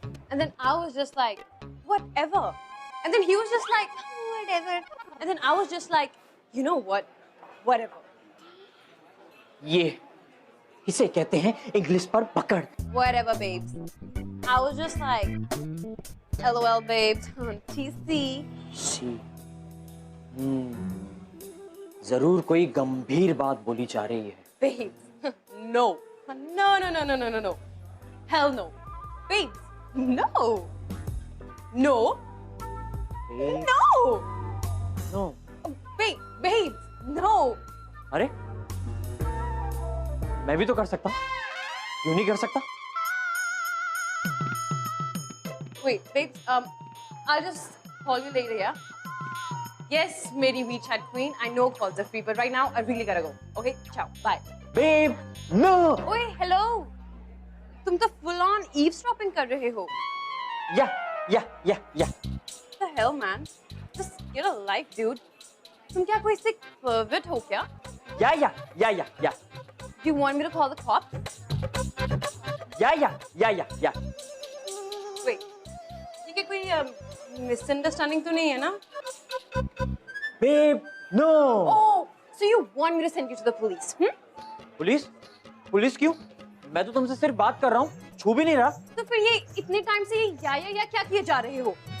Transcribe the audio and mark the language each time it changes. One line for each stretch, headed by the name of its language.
English: And then I was just like, whatever. And then he was just like, whatever. And then I was just like, you know what? Whatever.
Hindi: ये इसे कहते हैं English पर पकड़।
English: Whatever, babes. I was just like, LOL, babes. TC. सी।
Hindi: जरूर कोई गंभीर बात बोली जा रही है।
English: Babes. No. No, no, no, no, no, no, no. Hell no. Babes. No. No. No. No. Babes. No.
Hindi: अरे, मैं भी तो कर सकता हूँ, क्यों नहीं कर सकता?
English: Wait, babes, I'll just call you later, yeah? Yes, Mary WeChat Queen. I know calls are free, but right now I really gotta go. Okay, ciao, bye. Babe, no. Wait, hello.
Hindi: तुम तो
English: full on eavesdropping
Hindi: कर रहे हो. या।
English: What the hell, man? Just get a life, dude.
Hindi: तुम क्या कोई
English: sick pervert
Hindi: हो क्या? या।
English: Do you want me to call the cops? Yeah.
Hindi: Wait, ये क्या कोई misunderstanding तो नहीं है ना?
English: Babe no. Oh, so you want me to send you to the police?
Hindi: Police? Police क्यों? मैं तो तुमसे सिर्फ बात कर रहा हूँ, छू भी नहीं रहा। तो फिर ये इतने टाइम से ये या क्या किए जा रहे हो?